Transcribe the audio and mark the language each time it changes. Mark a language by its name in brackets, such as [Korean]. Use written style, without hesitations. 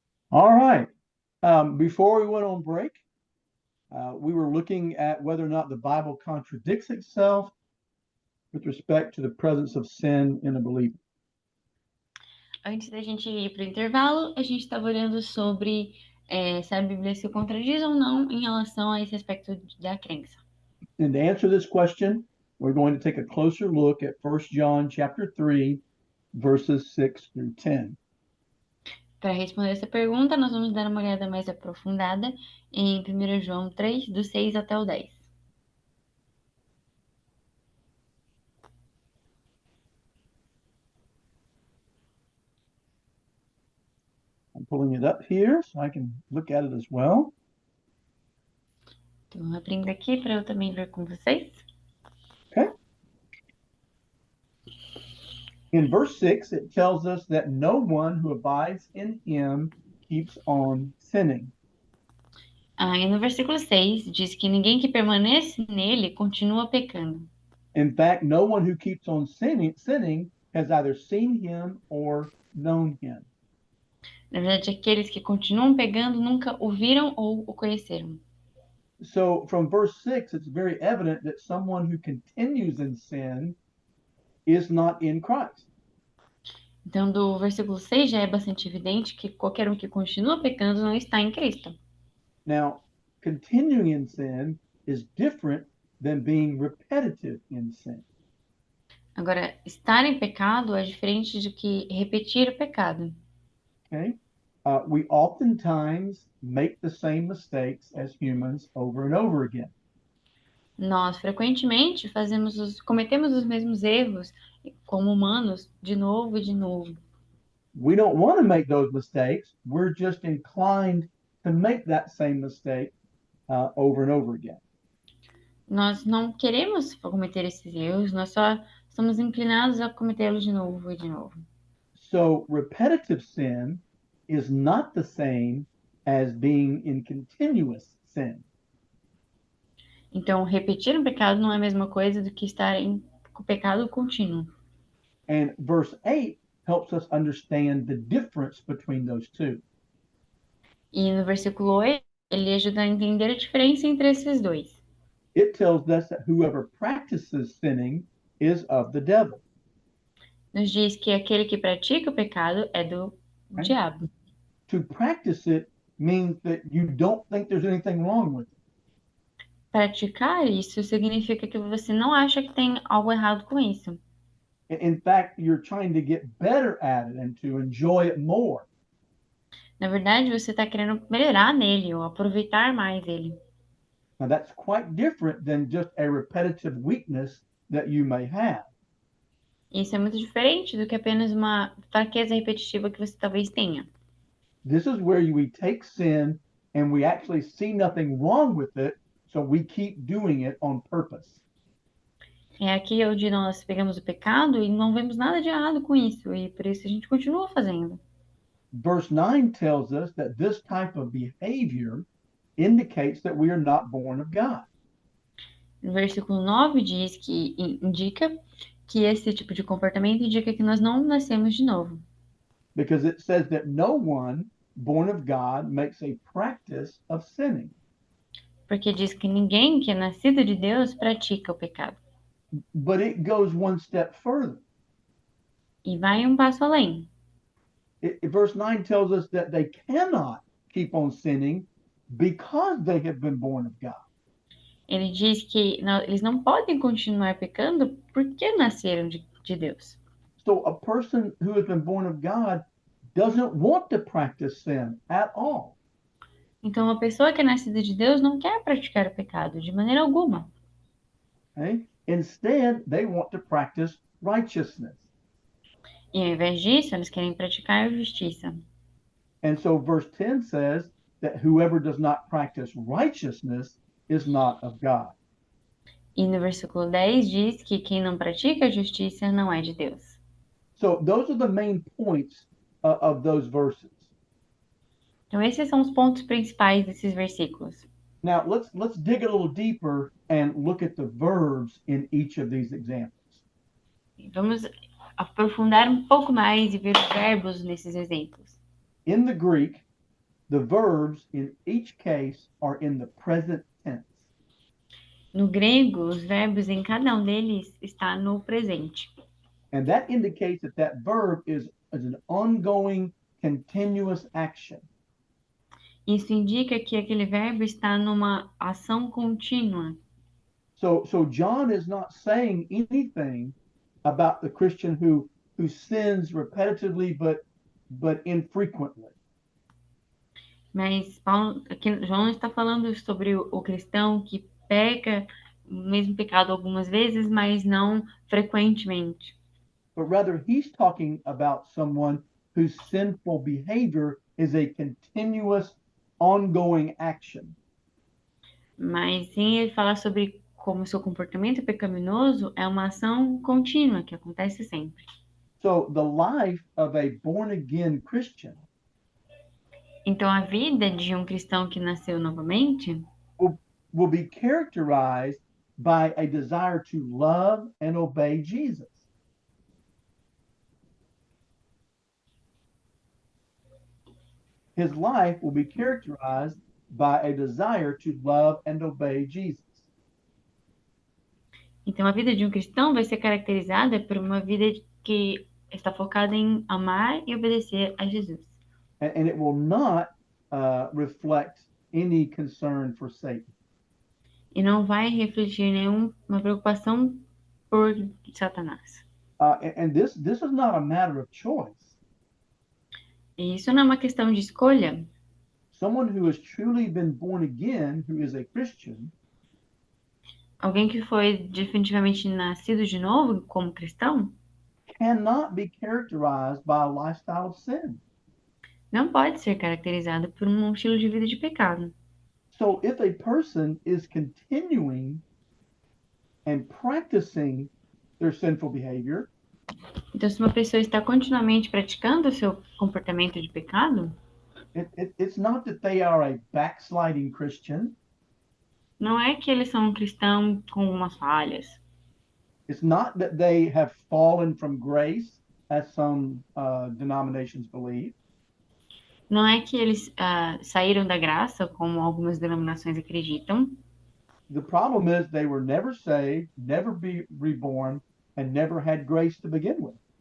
[English] All right. Before we went on break, we were looking at whether or not the Bible contradicts itself with respect to the presence of sin in a believer. [Portuguese] Antes da gente ir para o intervalo, a gente estava olhando sobre se a Bíblia se contradiz ou não em relação a esse aspecto da crença. [English] And to answer this question, we're going to take a closer look at 1 John chapter 3, verses 6 through 10. [Portuguese] Para responder essa pergunta, nós vamos dar uma olhada mais aprofundada em 1 João 3, do 6 até o 10. [English] I'm pulling it up here so I can look at it as well. [Portuguese] Então, abrindo aqui para eu também ver com vocês. [English] In verse 6, it tells us that no one who abides in him keeps on sinning. [Portuguese] E no versículo 6 diz que ninguém que permanece nele continua pecando. [English] In fact, no one who keeps on sinning has either seen him or known him. [Portuguese] Na verdade, aqueles que continuam pegando nunca o viram ou o conheceram. [English] So from verse 6, it's very evident that someone who continues in sin is not in Christ. [Portuguese] Então, do versículo 6 já é bastante evidente que qualquer um que continua pecando não está em Cristo. [English] Now, continuing in sin is different than being repetitive in sin. [Portuguese] Agora, estar em pecado é diferente de que repetir o pecado. [English] Okay? We oftentimes make the same mistakes as humans over and over again. [Portuguese] Nós frequentemente cometemos os mesmos erros como humanos de novo e de novo. [English] We don't want to make those mistakes. We're just inclined to make that same mistake over and over again. [Portuguese] Nós não queremos cometer esses erros, nós só estamos inclinados a cometê-los de novo e de novo. [English] So repetitive sin is not the same as being in continuous sin. [Portuguese] Então, repetir um pecado não é a mesma coisa do que estar em pecado contínuo. [English] And verse 8 helps us understand the difference between those two. [Portuguese] E no versículo 8, ele ajuda a entender a diferença entre esses dois. [English] It tells us that whoever practices sinning is of the devil. [Portuguese] Nos diz que aquele que pratica o pecado é do diabo. [English] To practice it means that you don't think there's anything wrong with it. [Portuguese] Praticar isso significa que você não acha que tem algo errado com isso. [English] In fact, you're trying to get better at it and to enjoy it more. [Portuguese] Na verdade, você está querendo melhorar nele ou aproveitar mais ele. [English] Now, that's quite different than just a repetitive weakness that you may have. [Portuguese] Isso é muito diferente do que apenas uma fraqueza repetitiva que você talvez tenha. [English] This is where we take sin and we actually see nothing wrong with it, so we keep doing it on purpose. [Portuguese] É aqui onde nós pegamos o pecado e não vemos nada de errado com isso, e por isso a gente continua fazendo. [English] Verse 9 tells us that this type of behavior indicates that we are not born of God. [Portuguese] No versículo 9 diz que indica que esse tipo de comportamento indica que nós não nascemos de novo. [English] Because it says that no one born of God makes a practice of sinning. [Portuguese] Porque diz que ninguém que é nascido de Deus pratica o pecado. [English] But it goes one step further. [Portuguese] E vai um passo além. [English] Verse 9 tells us that they cannot keep on sinning because they have been born of God. [Portuguese] Ele diz que eles não podem continuar pecando porque nasceram de Deus. [English] So a person who has been born of God doesn't want to practice sin at all. [Portuguese] Então, uma pessoa que é nascida de Deus não quer praticar o pecado de maneira alguma. [English] Okay? Instead, they want to practice righteousness. [Portuguese] E ao invés disso, eles querem praticar a justiça. [English] And so verse 10 says that whoever does not practice righteousness is not of God. [Portuguese] E no versículo 10 diz que quem não pratica a justiça não é de Deus. [English] So those are the main points of those verses. [Portuguese] Então, esses são os pontos principais desses versículos. [English] Now let's dig a little deeper and look at the verbs in each of these examples. [Portuguese] Vamos aprofundar um pouco mais e ver os verbos nesses exemplos. [English] In the Greek, the verbs in each case are in the present tense. [Portuguese] No grego, os verbos em cada um deles está no presente. [English] And that indicates that that verb is an ongoing, continuous action. [Portuguese] Isso indica que aquele verbo está numa ação contínua. [English] So John is not saying anything about the Christian who sins repetitively but infrequently. [Portuguese] Mas Paulo, aqui, João está falando sobre o cristão que peca o mesmo pecado algumas vezes, mas não frequentemente. [English] But rather he's talking about someone whose sinful behavior is a continuous, ongoing action. [Portuguese] Mas sim, ele fala sobre como seu comportamento pecaminoso é uma ação contínua que acontece sempre. [English] So the life of a born again Christian [Portuguese] Então, a vida de um cristão que nasceu novamente [English] will be characterized by a desire to love and obey Jesus. His life will be characterized by a desire to love and obey Jesus. [Portuguese] Então, a vida de um cristão vai ser caracterizada por uma vida que está focada em amar e obedecer a Jesus. [English] And it will not reflect any concern for Satan. [Portuguese] E não vai refletir nenhuma preocupação por Satanás. [English] And this is not a matter of choice. [Portuguese] E isso não é uma questão de escolha. [English] Someone who has truly been born again, who is a Christian, [Portuguese] Alguém que foi definitivamente nascido de novo como cristão [English] cannot be characterized by a lifestyle of sin. [Portuguese] não pode ser caracterizado por um estilo de vida de pecado. [English] So if a person is continuing and practicing their sinful behavior, [Portuguese] Então, se uma pessoa está continuamente praticando o seu comportamento de pecado, [English] it's not that they are a backsliding Christian. [Portuguese] não é que eles são um cristão com umas falhas. [English] It's not that they have fallen from grace, as some denominations believe. [Portuguese] Não é que eles saíram da graça, como algumas denominações acreditam. [English] The problem is they were never saved, never be reborn, and never had grace to begin with.